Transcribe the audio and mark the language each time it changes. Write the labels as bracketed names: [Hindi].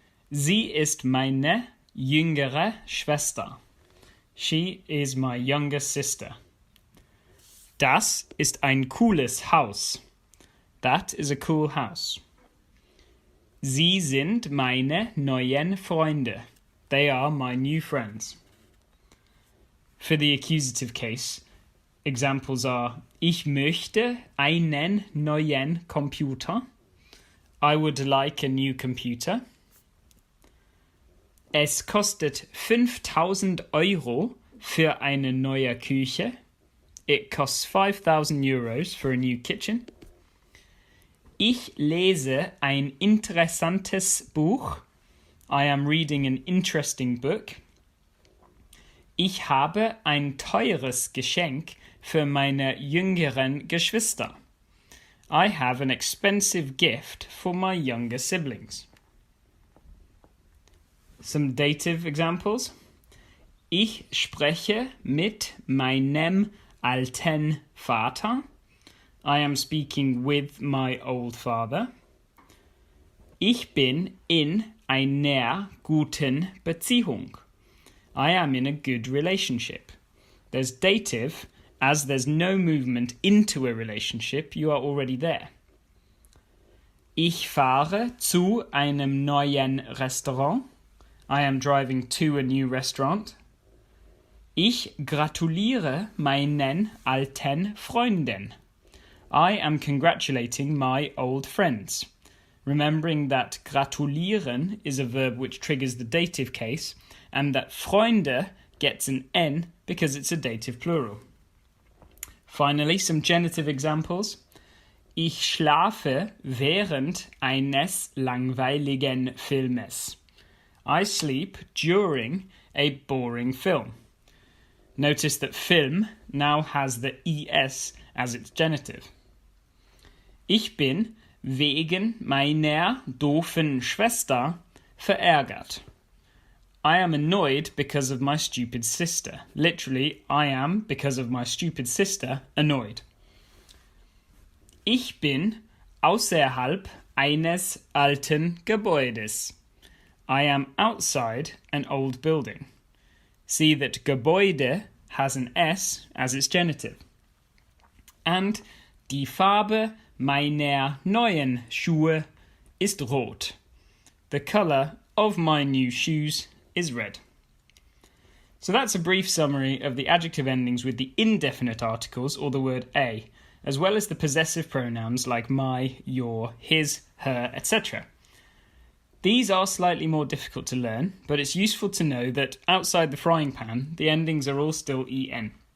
[German] Sie ist meine jüngere Schwester. [English] She is my younger sister. [German] Das ist ein cooles Haus. [English] That is a cool house. [German] Sie sind meine neuen Freunde. [English] They are my new friends. For the accusative case, examples are [German] ich möchte einen neuen Computer. [English] I would like a new computer. [German] Es kostet 5.000 Euro für eine neue Küche. [English] It costs 5,000 euros for a new kitchen. [German] Ich lese ein interessantes Buch. [English] I am reading an interesting book. [German] Ich habe ein teures Geschenk für meine jüngeren Geschwister. [English] I have an expensive gift for my younger siblings. Some dative examples. [German] Ich spreche mit meinem alten Vater. [English] I am speaking with my old father. [German] Ich bin in einer guten Beziehung. [English] I am in a good relationship. There's dative, as there's no movement into a relationship, you are already there. [German] Ich fahre zu einem neuen Restaurant. [English] I am driving to a new restaurant. [German] Ich gratuliere meinen alten Freunden. [English] I am congratulating my old friends. Remembering that gratulieren is a verb which triggers the dative case, and that Freunde gets an N because it's a dative plural. Finally, some genitive examples. [German] Ich schlafe während eines langweiligen Filmes. [English] I sleep during a boring film. Notice that film now has the es as its genitive. [German] Ich bin wegen meiner doofen Schwester verärgert. [English] I am annoyed because of my stupid sister. Literally, I am, because of my stupid sister, annoyed. [German] Ich bin außerhalb eines alten Gebäudes. [English] I am outside an old building. See that Gebäude has an S as its genitive. [German] And die Farbe meiner neuen Schuhe ist rot. [English] The colour of my new shoes is red. So that's a brief summary of the adjective endings with the indefinite articles or the word a, as well as the possessive pronouns like my, your, his, her, etc. These are slightly more difficult to learn, but it's useful to know that outside the frying pan, the endings are all still en.